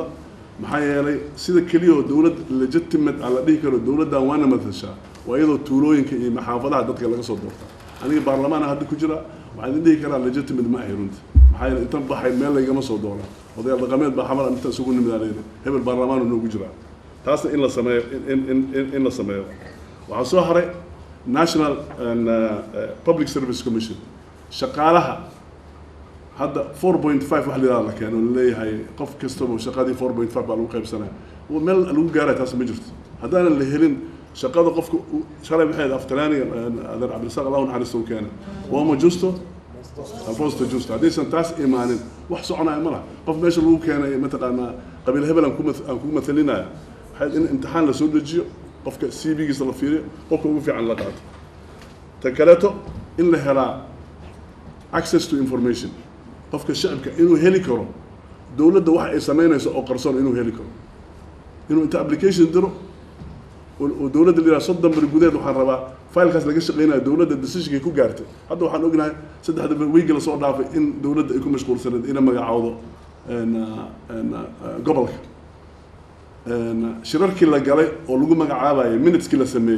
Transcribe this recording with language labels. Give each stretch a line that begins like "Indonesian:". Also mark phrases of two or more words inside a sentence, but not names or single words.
Somali: maxaa yeelay sida keliya oo dowlad legitimate aan la dhihi karo dowladdan waana matashaa waa iyadoo tuulooyinka iyo maxaafadaha dadka laga soo doorta. aniga baarlamaana hadda ku jira, waxaan idin dhihi karaa legitimate ma ahay runti. maxaa yeelay intan baxay meel laygama soo doona, odayaal dhaqameed baa xamar inta isugu nimid aan leeyahay hebel baarlamaanu noogu jiraa. taasna in la sameeyo in la sameeyo. waxaa soo haray national public service commission. shaqaalaha hadda 4.5 wax la keeno leeyahay qof kastaba shaqadii 4.5 baa lagu qaybsanaya. meel lagu gaaray taas ma jirto haddaanan la helin shaqada qofka shalay maxay aftalaani adeer cabdirasaaq allahu naxariisto keena wama justo alfosto justo. haddaysan taas imaanin wax soconaya ma laha. qof meesha lagu keenay mataqaanaa qabiil hebel aan ku matalinaya, waxay in imtixaan la soo dejiyo, qofka CV-giisa la fiiriyo, qofka ugu fiican la qaato. ta kaleeto in la helaa
English: access to information.
Somali: qofka shacabka inuu heli karo dowladda waxa ay samaynayso oo qarsoon inuu heli karo, inuu inta application diro oo dowladda la yiraahdo 30 bari gudaheed waxaan rabaa faylkaas laga shaqeynayo dowladda decision-ka ku gaartay. hadda waxaan ognahay 3 week la soo dhaafay in dowladda ay ku mashquulsanayd inay magacaawdo gobolka shirarkii la galay oo lagu magacaabayo minuteski la sameeyay.